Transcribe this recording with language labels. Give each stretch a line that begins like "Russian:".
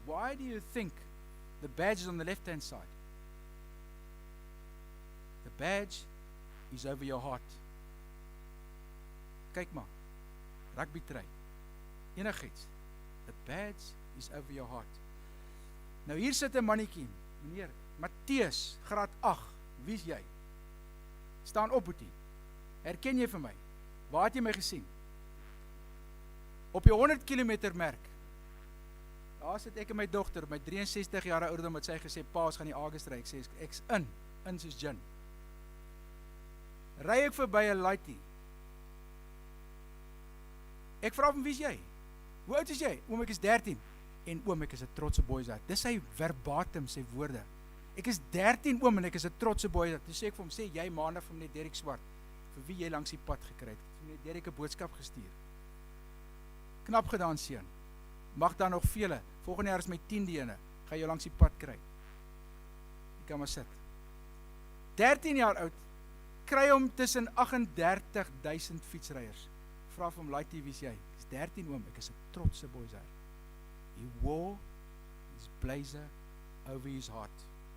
English: Why do you think the badge is on the left-hand side? The badge is over your heart.
Afrikaans: Kyk maar. Rugby trui. Enigiets.
English: The badge is over your heart.
Afrikaans: Nou hier sit 'n mannetjie, meneer Matteus, graad 8. Wie is jy? Staan op, boetie. Herken jy vir my? Waar het jy my gesien? Op die 100 kilometer merk, daar sit ek en my dogter, my 63 jaar ouderdom, het sy gesê, paas gaan die August ry, ek sê, ek's in soos gin. Ry ek verby 'n laaitie. Ek vra hom, wie is jy? Hoe oud is jy? Oom, ek is 13. En oom, ek is 'n trotse boysaai. Dis sy verbatim, sy woorde. Ek is 13 oom en ek is 'n trotse boysaai. Toe sê ek vir hom, sê jy maandag vir meneer Derek Swart, vir wie jy langs die pad gekry het. Vir meneer Derek 'n boodskap gestuur. Knap gedaan, seun. Mag daar nog vele. Volgende jaar is my 10de ene. Ga jou langs die pad kry. Jy kan maar sit. 13 jaar oud, kry hom tussen 38,000 fietsryers. Vra vir hom, laaitie, wie is jy? Ek is 13 oom, ek is 'n trotse boysaai.
English: He wore his blazer over his heart.